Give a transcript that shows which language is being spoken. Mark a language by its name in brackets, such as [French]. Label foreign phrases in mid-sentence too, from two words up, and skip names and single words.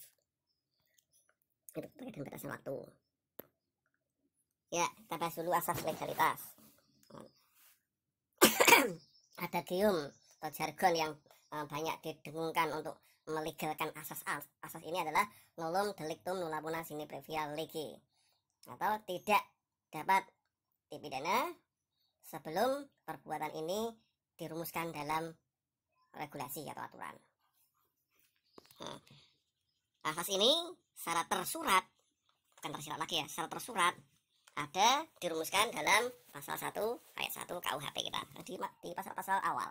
[Indonesian] Itu terkait dengan batasan waktu. Ya, kita bahas dulu asas legalitas. Ada gium atau jargon yang banyak didengungkan untuk melegalkan asas ini adalah [Latin] nullum delictum nulla puna sine previa lege, [Indonesian] atau tidak dapat dipidana sebelum perbuatan ini dirumuskan dalam regulasi atau aturan. Asas ini secara tersurat, bukan tersirat lagi ya, secara tersurat ada dirumuskan dalam pasal 1 ayat 1 KUHP kita, di pasal-pasal awal.